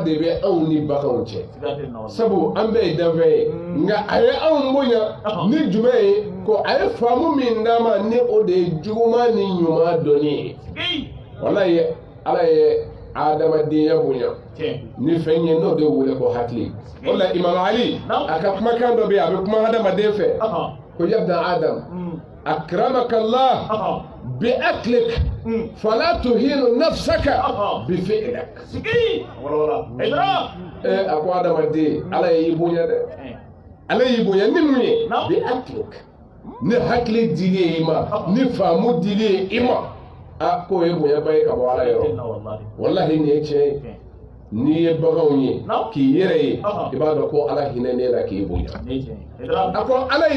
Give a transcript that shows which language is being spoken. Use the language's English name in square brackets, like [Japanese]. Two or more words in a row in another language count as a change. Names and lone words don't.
[Bambara] de bɛ anw ni baganw cɛ sabu an bɛɛ ye danfɛn ye nka a ye anw bonya ni jumɛn ye ko a ye faamu min d'an ma ni o de ye juguman ni ɲuman dɔnni ye walayi ala ye adamadenya bonya ni fɛn ye n'o de wele ko hakili o la imam ali a ka kumakan dɔ bɛ yen a bɛ kuma hadamaden fɛ ko [Arabic] يا ابن آدم أكرمك الله بعقلك فلا تهن نفسك بفعلك [Bambara] a ko adamaden ala y'i bonya dɛ ala y'i bonya ni mun ye [Arabic] بعقلك [Bambara] ni hakili dili i ma ni faamu dili i ma a ko ye bonya ba ye ka bɔ ala yɔrɔ wallahi nin ye tiɲɛ ye n'i ye baganw ye k'i yɛrɛ ye i b'a dɔn ko ala hinɛ ne la k'i bonya a ko ala ye